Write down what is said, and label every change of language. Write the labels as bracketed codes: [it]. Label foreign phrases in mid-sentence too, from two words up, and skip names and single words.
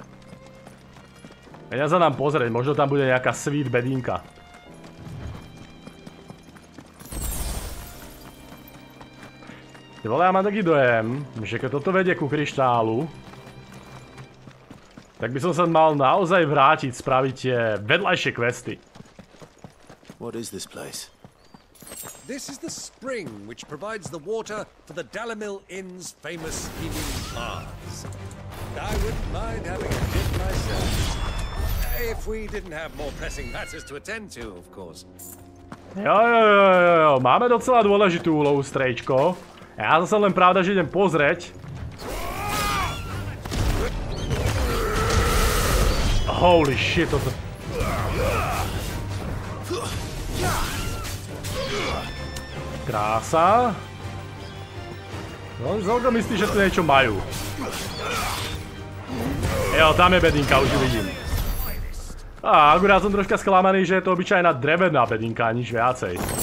[sk] Ja sa dám pozrieť, možno tam bude nejaká sweet bedinka. Ty vole, ja mám taký dojem, že keď toto vedie ku kryštálu, tak by som sa mal naozaj vrátiť, spraviť tie vedľajšie questy. [en] What is this place? This is the spring which provides the water for the Dalamil Inn's famous healing baths. I wouldn't mind having a dip myself. If we didn't have more pressing matters to attend to, of course. [sk] Jo, máme docela dôležitú úlohu, Strejčko. Ja zase len pravda, že idem pozrieť. [en] Holy shit, [sk] toto... Krása. No, celkom istý, že tu niečo majú. Jo, tam je bedinka, už ju vidím. Akurát som troška sklamaný, že je to obyčajná drevená bedinka, nič viacej.